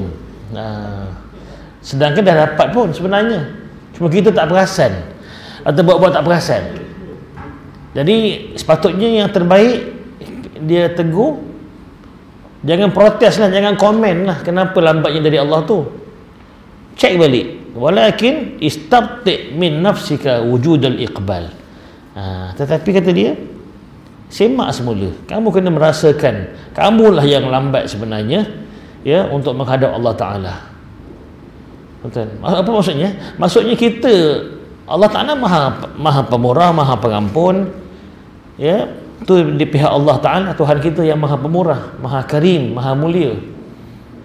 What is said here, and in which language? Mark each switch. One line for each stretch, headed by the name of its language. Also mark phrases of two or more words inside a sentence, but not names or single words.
Malay: Sedangkan dah dapat pun sebenarnya, cuma kita tak perasan atau buat-buat tak perasan. Jadi sepatutnya yang terbaik dia tegur, jangan protes lah, jangan komen lah kenapa lambatnya dari Allah tu. Cek balik.
Arabic: ولكن استبطئ من نفسك وجود الإقبال.
Malay: Tetapi kata dia, semak semula, kamu kena merasakan kamulah yang lambat sebenarnya, ya, untuk menghadap Allah Ta'ala. Apa maksudnya? Maksudnya kita, Allah Ta'ala maha pemurah, maha pengampun, ya, tu di pihak Allah Ta'ala, Tuhan kita yang maha pemurah, maha karim, maha mulia.